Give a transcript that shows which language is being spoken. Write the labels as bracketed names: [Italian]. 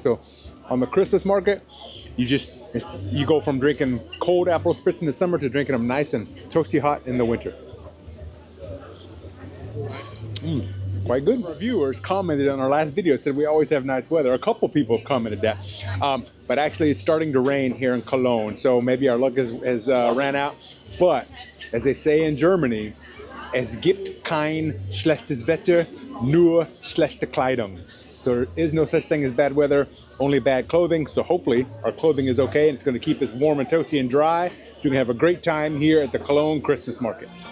[English] So on the Christmas market, you go from drinking cold Aperol Spritz in the summer to drinking them nice and toasty hot in the winter. Quite good. Reviewers commented on our last video, said we always have nice weather. A couple people have commented that, but actually it's starting to rain here in Cologne, so maybe our luck has ran out. But as they say in Germany, [German] es gibt kein schlechtes Wetter, nur schlechte Kleidung. [English] So there is no such thing as bad weather, only bad clothing. So hopefully our clothing is okay and it's going to keep us warm and toasty and dry, so we can have a great time here at the Cologne Christmas Market.